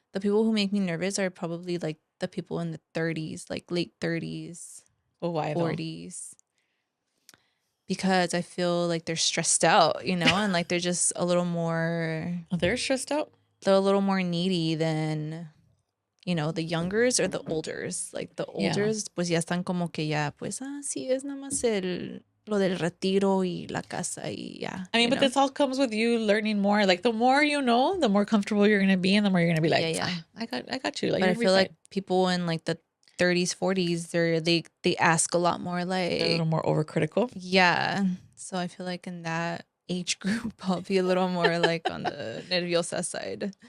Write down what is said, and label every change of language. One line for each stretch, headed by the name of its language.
English: The people who make me nervous are probably like the people in the 30s, like late 30s, well, why 40s. Because I feel like they're stressed out, and like they're just a little more. They're stressed out? They're a little more needy than, the youngers or the olders. Like the olders,
Spanish: pues ya están como que ya, pues, sí, es nada más lo del retiro y la casa y ya.
English: I mean, but this all comes with you learning more. Like the more you know, the more comfortable you're gonna be, and the more you're gonna be like, I got you. Like, but I feel like people in like the 30s, 40s, they ask a lot more. Like they're a little more overcritical. Yeah, so I feel like in that age group, I'll be a little more like on the nerviosa side.